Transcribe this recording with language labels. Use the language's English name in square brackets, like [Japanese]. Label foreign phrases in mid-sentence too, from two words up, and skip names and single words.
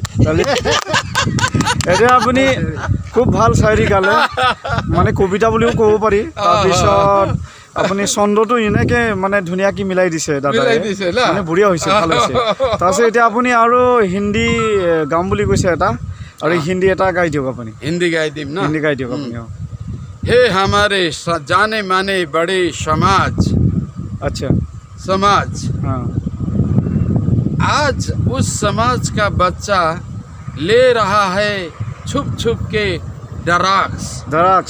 [Assamese] এতিয়া আপুনি খুব ভাল চায়ৰি গালে, মানে কবিতা বুলিও ক'ব পাৰি। তাৰপিছত আপুনি ছন্দটো এনেকে মানে ধুনীয়াকৈ মিলাই দিছে দাদাই, মানে বঢ়িয়া হৈছে, ভাল হৈছে। তাৰপিছত এতিয়া আপুনি আৰু হিন্দী গাম বুলি কৈছে এটা, আৰু হিন্দী এটা গাই দিয়ক আপুনি। হিন্দী গাই দিম ন? হিন্দী গাই দিয়ক আপুনি। [Hindi] हे हमारे जाने माने बड़े समाज, अच्छा समाज, हाँ, आज उस समाज का बच्चा ले रहा है छुप छुप के ड्रग्स।